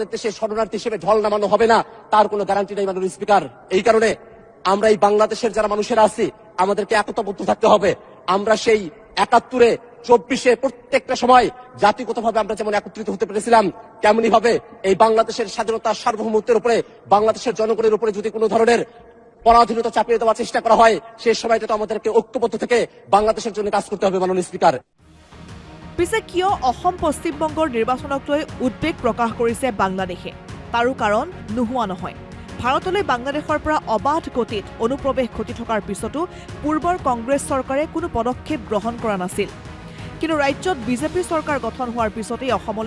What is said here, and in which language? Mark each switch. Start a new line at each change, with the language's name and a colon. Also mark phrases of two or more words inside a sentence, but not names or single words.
Bangla: দেশে শরণার্থী হিসেবে ঢল নামানো হবে না তার কোনো গ্যারান্টি নেই মাননীয় স্পিকার এই কারণে আমরা এই বাংলাদেশের যারা মানুষেরা আছি আমাদেরকে একতাবদ্ধ থাকতে হবে আমরা সেই ৭১-এ ২৪-এ প্রত্যেকটা সময় জাতিগতভাবে আমরা যেমন একত্রিত হতে পেরেছিলাম তেমনি ভাবে এই বাংলাদেশের স্বাধীনতা সার্বভৌমত্বের উপরে বাংলাদেশের জনগণের উপরে যদি কোনো ধরনের পরাধীনতা চাপিয়ে দেওয়ার চেষ্টা করা হয় সেই সময়টা তো আমাদেরকে ঐক্যবদ্ধ থেকে বাংলাদেশের জন্য কাজ করতে হবে মাননীয় স্পিকার
Assamese: পিছে কিয় অসম পশ্চিমবংগৰ নিৰ্বাচনক লৈ উদ্বেগ প্ৰকাশ কৰিছে বাংলাদেশে তাৰো কাৰণ নোহোৱা নহয় ভাৰতলৈ বাংলাদেশৰ পৰা অবাধ গতিত অনুপ্ৰৱেশ ঘটি থকাৰ পিছতো পূৰ্বৰ কংগ্ৰেছ চৰকাৰে কোনো পদক্ষেপ গ্ৰহণ কৰা নাছিল কিন্তু ৰাজ্যত বিজেপি চৰকাৰ গঠন হোৱাৰ পিছতেই অসমলৈ